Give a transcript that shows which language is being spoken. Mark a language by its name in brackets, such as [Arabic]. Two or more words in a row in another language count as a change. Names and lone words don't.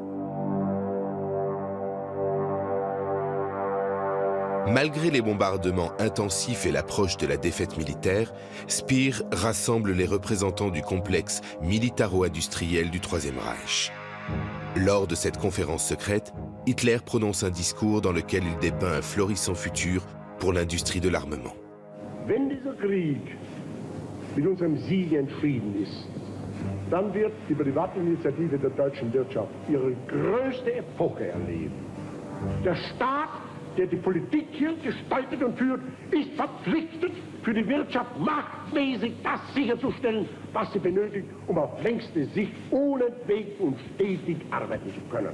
[French] Malgré les bombardements intensifs et l'approche de la défaite militaire, Speer rassemble les représentants du complexe militaro-industriel du Troisième Reich. Lors de cette conférence secrète, Hitler prononce un discours dans lequel il dépeint un florissant futur pour l'industrie de l'armement. [German] Wenn dieser Krieg mit unserem Sieg entschieden ist, dann wird die Privatinitiative der deutschen Wirtschaft ihre größte Epoche erleben. Der Staat, der die Politik hier gestaltet und führt, ist verpflichtet, für die Wirtschaft machtmäßig das sicherzustellen, was sie benötigt, um auf längste Sicht unentwegt und stetig arbeiten zu können.